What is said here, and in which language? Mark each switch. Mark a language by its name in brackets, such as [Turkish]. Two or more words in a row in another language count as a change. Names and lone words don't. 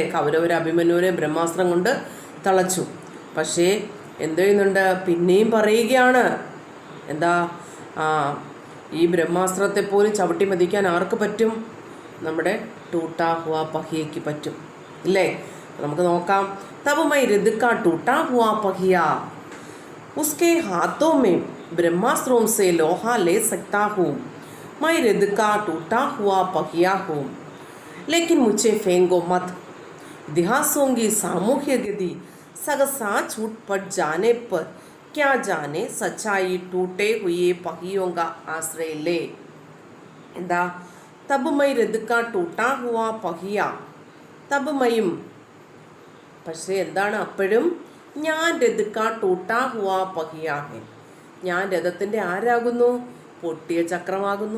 [Malayalam] കൗരവർ അഭിമന്യുവിനെ ബ്രഹ്മാസ്ത്രം കൊണ്ട് തളച്ചു. പക്ഷേ എന്ത് ചെയ്യുന്നുണ്ട്? പിന്നെയും പറയുകയാണ് എന്താ? ഈ ബ്രഹ്മാസ്ത്രത്തെ പോലും ചവിട്ടി മതിക്കാൻ ആർക്ക് പറ്റും? നമ്മുടെ [Hindi] टूटा हुआ [Malayalam] പഹിയയ്ക്ക് പറ്റും ഇല്ലേ? നമുക്ക് നോക്കാം. [Hindi] तब मैं रथ का टूटा हुआ पहिया उसके हाथों में ब्रह्मास्त्रों से लोहा ले सकता हूँ. मैं रथ का टूटा हुआ पहिया हूँ, लेकिन मुझे फेंको मत. इतिहासों की सामूहिक गति സഹസാ छूट पड़ जाने पर क्या जाने सच्चाई टूटे हुए पहियों का आश्रय ले. എന്താ तब मैं रथ का टूटा हुआ पहिया. [Malayalam] തബ് മയും, പക്ഷേ എന്താണ് അപ്പോഴും ഞാൻ [Hindi] रथ का टूटा हुआ पहिया है, [Malayalam] ഞാൻ രഥത്തിൻ്റെ ആരാകുന്നു? പൊട്ടിയ ചക്രമാകുന്നു.